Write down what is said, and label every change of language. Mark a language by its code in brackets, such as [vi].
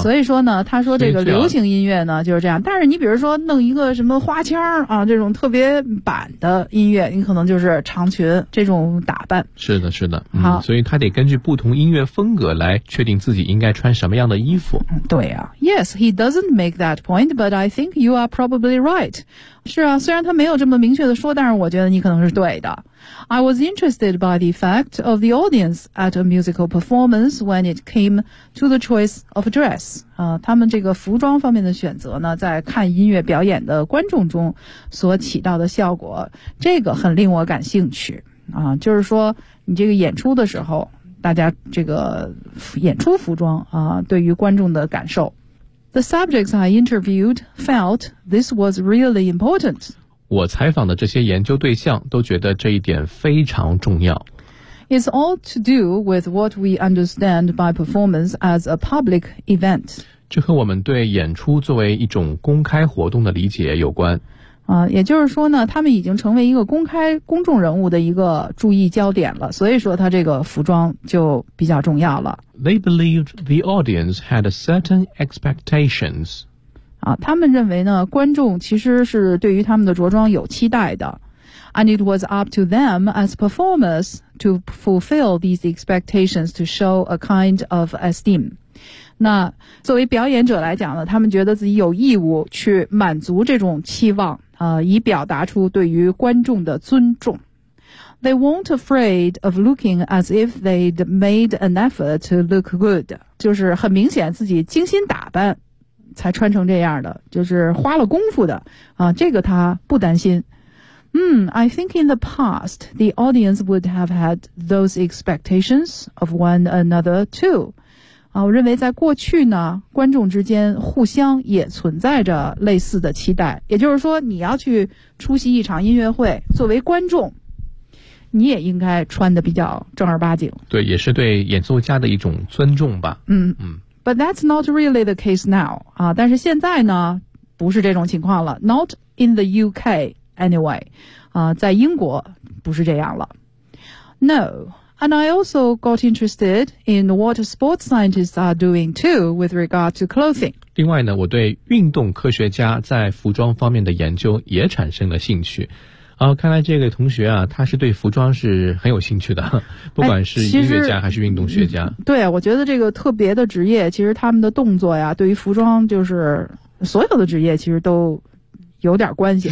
[zh] 所以说呢，他说这个流行音乐呢就是这样，但是你比如说弄一个什么花腔啊这种特别版的音乐，你可能就是长裙这种打扮。是的是的，所以他得根据不同音乐风格来确定自己应该穿什么样的衣服。对啊。 [en] Yes, he doesn't make that point, but I think you are probably right. [zh] 是啊，虽然他没有这么明确的说，但是我觉得你可能是对的。 [en] I was interested by the effect of the audience at a musical performance when it came to the choice of dress. [zh] 他们这个服装方面的选择呢，在看音乐表演的观众中所起到的效果，这个很令我感兴趣。就是说你这个演出的时候，大家这个演出服装对于观众的感受。 [en] The subjects I interviewed felt this was really important. [zh] 我采访的这些研究对象都觉得这一点非常重要。 [en] It's all to do with what we understand by performance as a public event. [zh] 这和我们对演出作为一种公开活动的理解有关。也就是说呢，他们已经成为一个公开公众人物的一个注意焦点了，所以说他这个服装就比较重要了。 [en] They believed the audience had a certain expectations. [zh] 他们认为呢，观众其实是对于他们的着装有期待的。 [en] And it was up to them as performers to fulfill these expectations to show a kind of esteem. [zh] 那作为表演者来讲呢，他们觉得自己有义务去满足这种期望，以表达出对于观众的尊重。 [en] They weren't afraid of looking as if they'd made an effort to look good. [zh] 就是很明显自己精心打扮才穿成这样的，就是花了功夫的啊，这个他不担心。 [en] I think in the past, the audience would have had those expectations of one another too. [zh] 啊，我认为在过去呢，观众之间互相也存在着类似的期待。也就是说，你要去出席一场音乐会，作为观众，你也应该穿得比较正儿八经。对，也是对演奏家的一种尊重吧。 [en] But that's not really the case now. [zh] 啊，但是现在呢，不是这种情况了。 [en] Not in the UK. Anyway, [zh] 在英国不是这样了。 [en] No, and I also got interested in what sports scientists are doing too with regard to clothing. [zh] 另外呢，我对运动科学家在服装方面的研究也产生了兴趣。看来这个同学啊，他是对服装是很有兴趣的，不管是音乐家还是运动学家。对，我觉得这个特别的职业，其实他们的动作呀，对于服装就是所有的职业其实都有点关系啊。